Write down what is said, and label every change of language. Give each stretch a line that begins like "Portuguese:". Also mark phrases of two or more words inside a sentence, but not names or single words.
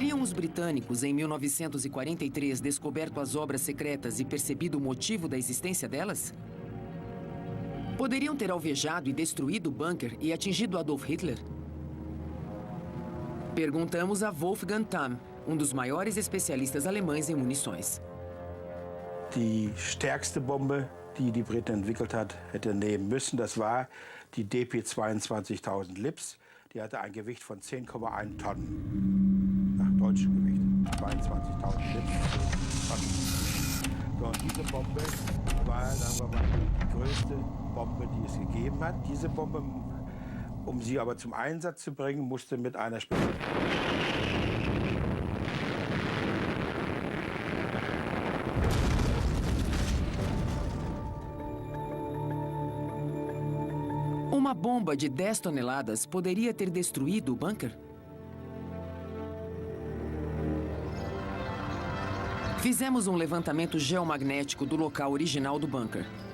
Portuguese: soldados britânicos em 1943 descoberto as obras secretas e percebido o motivo da existência delas? Poderiam ter alvejado e destruído o bunker e atingido Adolf Hitler? Perguntamos a Wolfgang Tamm, dos maiores especialistas alemães em munições.
German: Die stärkste Bombe, die die Briten entwickelt hat, hätte nehmen müssen, das war die DP 22.000 Lips. Die hatte ein Gewicht von 10,1 Tonnen. Nach deutschem Gewicht. 22.000 Lips. So, und diese Bombe war, sagen wir mal, die größte Bombe, die es gegeben hat. Diese Bombe, um sie aber zum Einsatz zu bringen, musste mit einer
Portuguese: Uma bomba de 10 toneladas poderia ter destruído o bunker? Fizemos um levantamento geomagnético do local original do bunker.